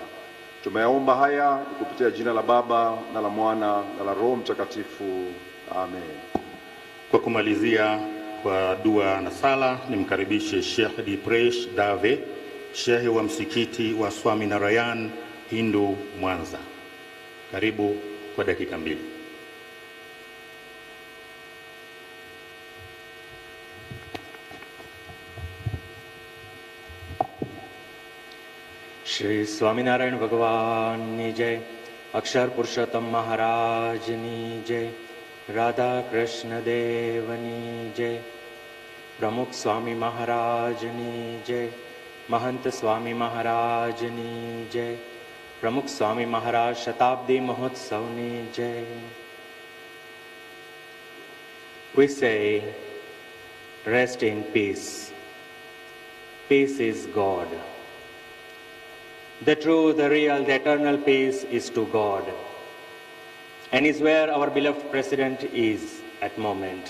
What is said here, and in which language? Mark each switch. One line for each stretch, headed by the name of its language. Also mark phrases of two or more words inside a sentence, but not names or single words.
Swahili: Tumeyaomba haya kupitia jina la Baba na la Mwana na la Roho Mtakatifu. Amen. Kwa kumalizia kwa dua na sala, nimkaribishe Sheikh Dipresh Dave, Sheikh wa msikiti wa Swami Narayan Hindu Mwanza. Karibu kwa dakika 2.
Hindi: श्री स्वामीनारायण भगवान की जय, अक्षर पुरुषोत्तम महाराज की जय, राधा कृष्ण देवनी जय, प्रमुख स्वामी महाराज की जय, महंत स्वामी महाराज की जय, प्रमुख स्वामी महाराज शताब्दी महोत्सव की जय.
English: We say, rest in peace. Peace is God. The true, the real, the eternal peace is to God, and is where our beloved President is at the moment.